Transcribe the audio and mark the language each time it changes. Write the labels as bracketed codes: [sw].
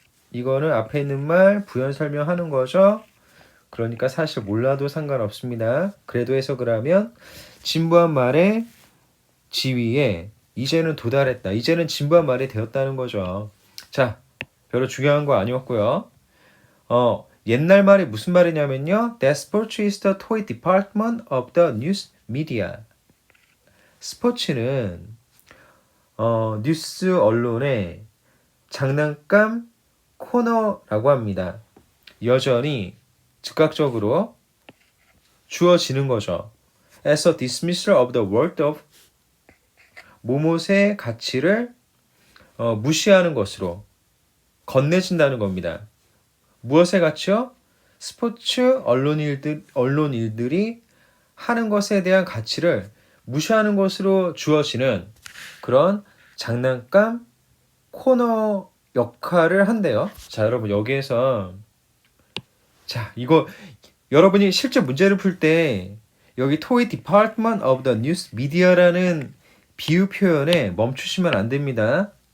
[ko] 이거는 앞에 있는 말 부연 설명하는 거죠? 그러니까 사실 몰라도 상관없습니다. 그래도 해석을 하면 진부한 말의 지위에 이제는 도달했다. 이제는 진부한 말이 되었다는 거죠. 자, 별로 중요한 거 아니었고요. 옛날 말이 무슨 말이냐면요. [en] That sports is the toy department of the news media. [ko] 스포츠는 뉴스 언론의 장난감 코너라고 합니다. 여전히 즉각적으로 주어지는 거죠. [en] As a dismissal of the worth of [ko] 모못의 가치를 무시하는 것으로 건네진다는 겁니다. 무엇의 가치요? 스포츠 언론인들이 하는 것에 대한 가치를 무시하는 것으로 주어지는 그런 장난감 코너 역할을 한대요. 자, 여러분 여기에서 자, 이거 여러분이 실제 문제를 풀 때 여기 [en] Toy Department of the News Media [ko] 라는 비유 표현에 멈추시면 안 됩니다.